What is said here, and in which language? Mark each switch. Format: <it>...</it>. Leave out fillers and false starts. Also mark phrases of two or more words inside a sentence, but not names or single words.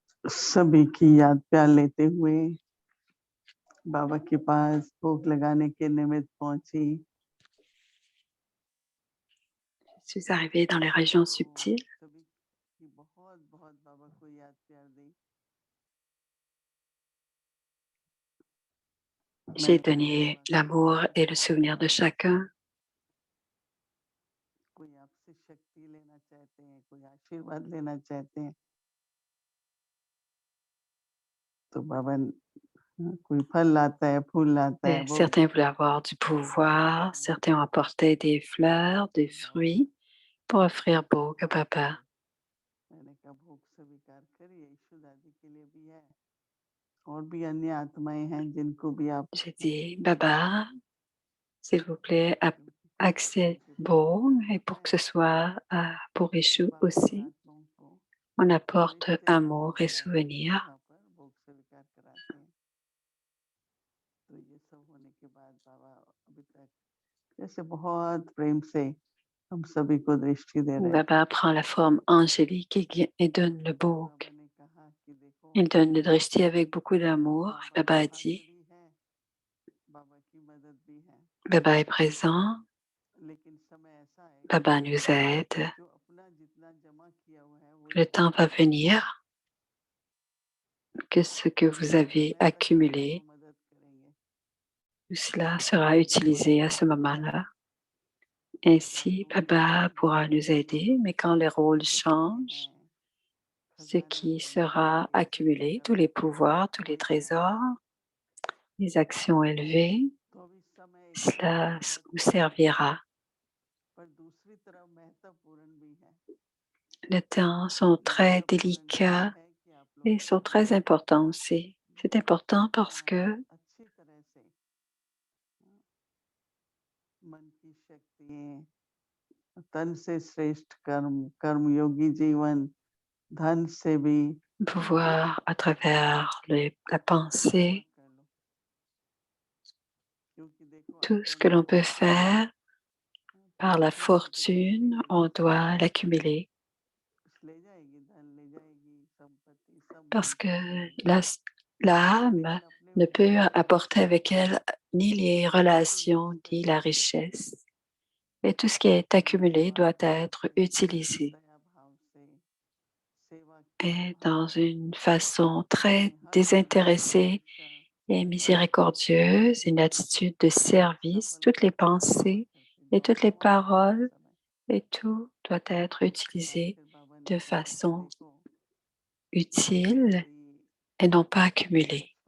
<hi>सभी की याद प्यार लेते हुए बाबा के पास भोग लगाने के निमित्त पहुंची।</hi> <fr>Je suis arrivée dans les régions subtiles.</fr> <hi>सभी की बहुत बाबा को याद प्यार दी।</hi> <fr>J'ai donné l'amour et le souvenir de chacun.</fr> <hi>कोई आपसे शक्ति लेना चाहते हैं, कोई आशीर्वाद लेना चाहते हैं, तो बाबा कोई फल लाता है, फूल लाता है,</hi> <fr>Et</fr> <hi>वो</hi> <fr>certains voulaient avoir du pouvoir, certains ont apporté des fleurs, des fruits pour offrir Bhog à Baba.</fr> <hi>मैंने कहा भोग स्वीकार करिए, यीशु दादी के लिए भी है और भी अन्य आत्माएं हैं जिनको भी आप</hi> <fr>J'ai dit, Baba, s'il vous plaît, accès Bhog et pour que ce soit pour Eshu aussi, on apporte amour et souvenirs.</fr> <hi>भोग स्वीकार कराते हैं। तो ये सब होने के बाद बाबा अभी तक जैसे बहुत प्रेम से हम सभी को दृष्टि दे रहे।</hi> <fr>Baba prend la forme angélique et donne le Bhog.</fr> <hi>बाबा ने कहा कि देखो</hi> <fr>Il donne le drishti avec beaucoup d'amour. Baba a dit,</fr> <hi>भी है, बाबा की मदद भी है,</hi> <fr>Baba est présent,</fr> <hi>लेकिन समय ऐसा है</hi> <fr>Baba nous aide.</fr> <hi>जो अपना जितना जमा किया हुआ है वो</hi> <fr>Le temps va venir que ce que vous avez accumulé,</fr> <hi>मदद करेंगे।</hi> <fr>tout cela sera utilisé à ce moment-là. Ainsi, Baba pourra nous aider, mais quand les rôles changent, ce qui sera accumulé, tous les pouvoirs, tous les trésors, les actions élevées,</fr> <hi>तो अभी समय</hi> <fr>cela vous servira.</fr> <hi>पर दूसरी तरफ महत्वपूर्ण भी है।</hi> <fr>Les temps sont très délicats</fr> <hi>है कि आप लोग</hi> <fr>et sont très importants aussi. C'est important parce que</fr> <hi>अच्छी तरह से मन की शक्ति, तन से श्रेष्ठ कर्म, कर्मयोगी जीवन, धन से भी</hi> <fr>pouvoir à travers la pensée,</fr> <hi>कर लो, क्योंकि देखो</hi> <fr>tout ce que l'on peut faire par la fortune, on doit l'accumuler</fr> <hi>ले जाएगी, धन ले जाएगी, संपत्ति सब</hi> <fr>parce que l'âme ne peut apporter avec elle ni les relations ni la richesse. Et tout ce qui est accumulé doit être utilisé et dans une façon très désintéressée et miséricordieuse, une attitude de service, toutes les pensées et toutes les paroles et tout doit être utilisé de façon utile et non pas accumulé.</fr>